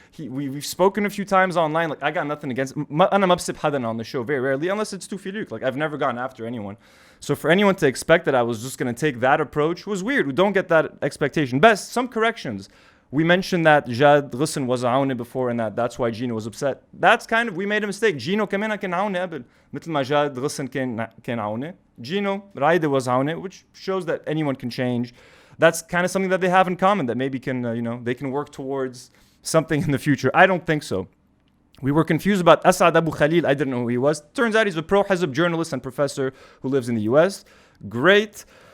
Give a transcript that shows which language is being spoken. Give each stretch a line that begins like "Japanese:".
English: We've spoken a few times online. I got nothing against.
Arabic: أنا ما بسيب حدا
English: on the show very rarely, unless it's too filuk. I've never gone after anyone. So for anyone to expect that I was just gonna take that approach was weird. We don't get that expectation. Best some corrections. We mentioned that Jad Ghosn was Aouni before and that's why Gino was upset. That's we made a mistake.
Arabic: Gino كمان كان Aouni قبل مثل ما Jad Ghosn كان Aouni.
English: Gino Raide was Aouni, which shows that anyone can change. That's kind of something that they have in common that maybe can they can work towards something in the future. I don't think so. We were confused about Asad Abu Khalil. I didn't know who he was. Turns out he's a pro-Hizb journalist and professor who lives in the US. Great.